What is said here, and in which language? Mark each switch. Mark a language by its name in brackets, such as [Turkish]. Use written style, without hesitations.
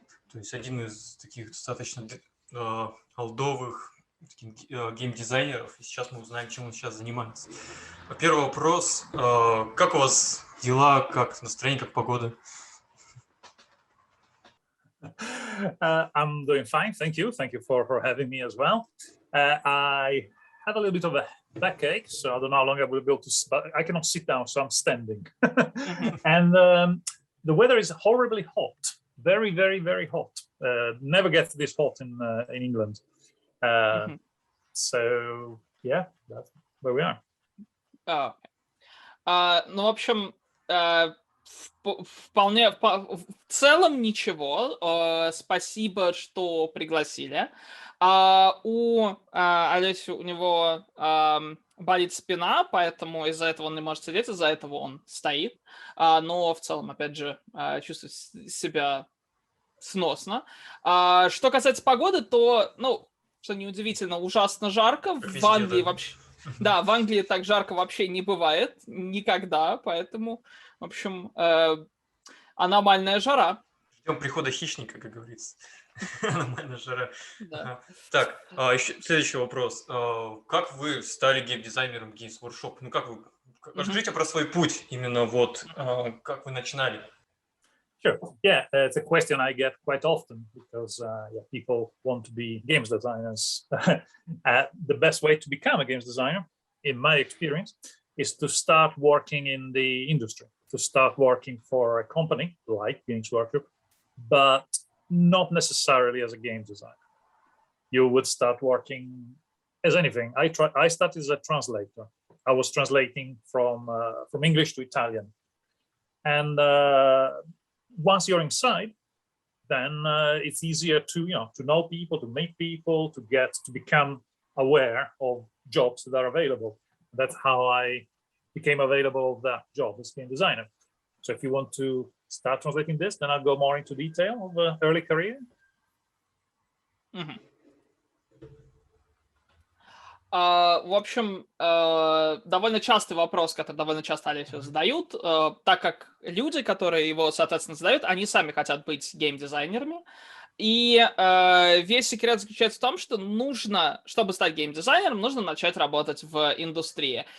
[Russian] То есть один из таких достаточно олдовых геймдизайнеров. И сейчас мы узнаем, чем он сейчас занимается. Первый вопрос. Как у вас дела, как настроение, как погода? [English] I'm doing fine, thank you. Thank you for having me as well. I had a little bit of a backache, so I don't know how long I will be able to. I cannot sit down, so I'm standing. And the weather is horribly hot, very, very, very hot. Never gets this hot in England. So yeah, that's where we are. [Russian] Ну, в общем, вполне, в целом ничего. Спасибо, что пригласили. У Алессио, у него болит спина, поэтому из-за этого он не может сидеть, из-за этого он стоит. Но в целом, опять же, чувствует себя сносно. Что касается погоды, то, ну, что неудивительно, ужасно жарко. В Англии вообще... Да, в Англии так жарко вообще не бывает никогда, поэтому, в общем, аномальная жара. Ждем прихода хищника, как говорится. Аномальная жара. Да. Так, еще следующий вопрос. Как вы стали геймдизайнером Games Workshop? Ну, как вы... Расскажите про свой путь, именно вот, как вы начинали. [English] Sure. Yeah, it's a question I get quite often because people want to be games designers. The best way to become a games designer, in my experience, is to start working in the industry, to start working for a company like Games Workshop, but not necessarily as a game designer. You would start working as anything. I started as a translator. I was translating from English to Italian. And once you're inside, then it's easier to know people, to meet people, to become aware of jobs that are available. That's how I became available of that job as game designer. So if you want to start translating this, then I'll go more into detail of early career. [Russian] В общем, довольно частый вопрос, который довольно часто Алессио задают, так как люди, которые его, соответственно, задают, они сами хотят быть геймдизайнерами. И весь секрет заключается в том, что нужно, чтобы стать геймдизайнером, нужно начать работать в индустрии.